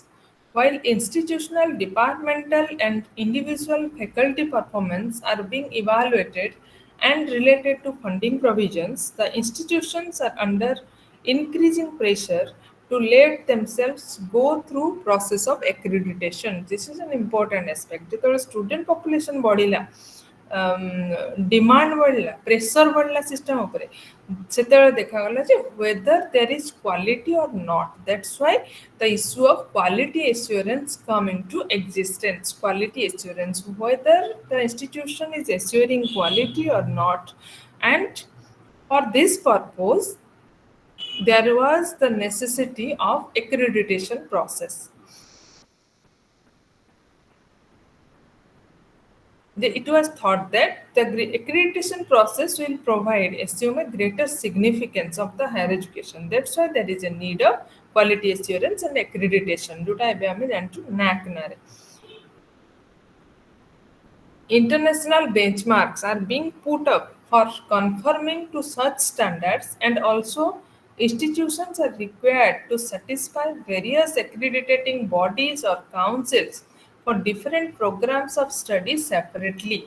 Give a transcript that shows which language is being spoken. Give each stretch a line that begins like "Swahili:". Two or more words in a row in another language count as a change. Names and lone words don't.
English: While institutional, departmental, and individual faculty performance are being evaluated and related to funding provisions, the institutions are under increasing pressure to let themselves go through process of accreditation. This is an important aspect.
Odia: ଯେତେବେଳେ
English: student population
Odia: ବଢ଼ିଲା ଡିମାଣ୍ଡ ବଢ଼ିଲା ପ୍ରେସର ବଢ଼ିଲା ସିଷ୍ଟମ ଉପରେ ସେତେବେଳେ ଦେଖାଗଲା ଯେ
English: whether there is quality or not. That's why the issue of quality assurance come into existence. Quality assurance, whether the institution is assuring quality or not. And for this purpose there was the necessity of accreditation process. It was thought that the accreditation process will provide, assume a greater significance of the higher education. That's why there is a need of quality assurance and accreditation.
Odia: ଯୋଉଟା ଏବେ ଆମେ ଜାଣିଛୁ NAC ନାଁରେ
English: international benchmarks are being put up for conforming to such standards, and also institutions are required to satisfy various accrediting bodies or councils for different programs of study separately.